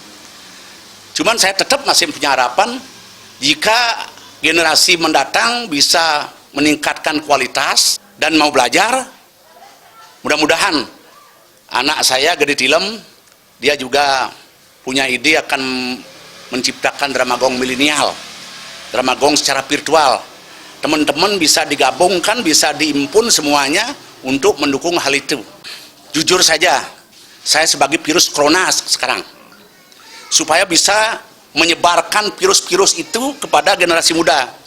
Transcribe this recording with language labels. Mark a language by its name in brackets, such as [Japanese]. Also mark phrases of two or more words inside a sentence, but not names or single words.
[Indonesian] Cuman saya tetap masih punya harapan jika generasi mendatang bisa meningkatkan kualitas dan mau belajar. Mudah-mudahan anak saya Gede Tilem, dia juga punya ide akan menciptakan drama Gong milenial, drama Gong secara virtual. Teman-teman bisa digabungkan, bisa diimpun semuanya untuk mendukung hal itu. Jujur saja, saya sebagai virus corona sekarang, supaya bisa menyebarkan virus-virus itu kepada generasi muda.